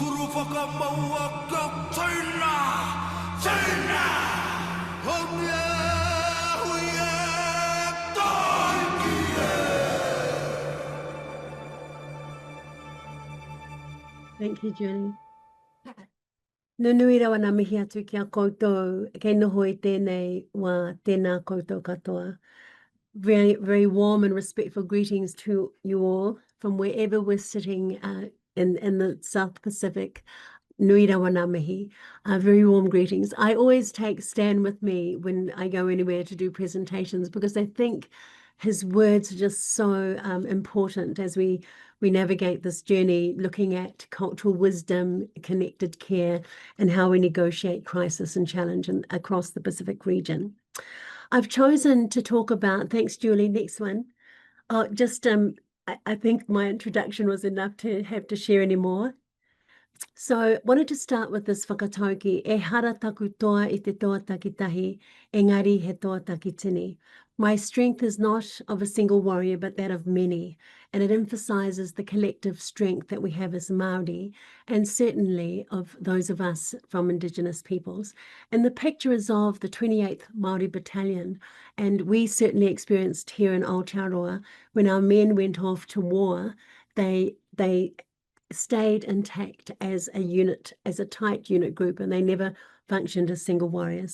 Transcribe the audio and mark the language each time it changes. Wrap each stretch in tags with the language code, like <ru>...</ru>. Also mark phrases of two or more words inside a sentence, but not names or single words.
<en>Thank you, Julie.</en> <mi>Nunui rawa ngā mihi atu ki a koutou, kei noho i tēnei wā tēnā koutou katoa.</mi> <en>Very, very warm and respectful greetings to you all from wherever we're sitting in the South Pacific.</en> <mi>Nui rawa ngā mihi.</mi> <en>Very warm greetings. I always take Stan with me when I go anywhere to do presentations because I think his words are just so important as we navigate this journey, looking at cultural wisdom, connected care, and how we negotiate crisis and challenge across the Pacific region. I've chosen to talk about, thanks Julie, next one. I think my introduction was enough to have to share any more. So wanted to start with this whakatauki,</en> <mi>e hara taku toa I te toa takitahi, engari he toa takitini.</mi> <en>My strength is not of a single warrior, but that of many, and it emphasizes the collective strength that we have as Māori, and certainly of those of us from Indigenous peoples. And the picture is of the 28th Māori Battalion, and we certainly experienced here in Aotearoa, when our men went off to war, they stayed intact as a unit, as a tight unit group, and they never functioned as single warriors.</en>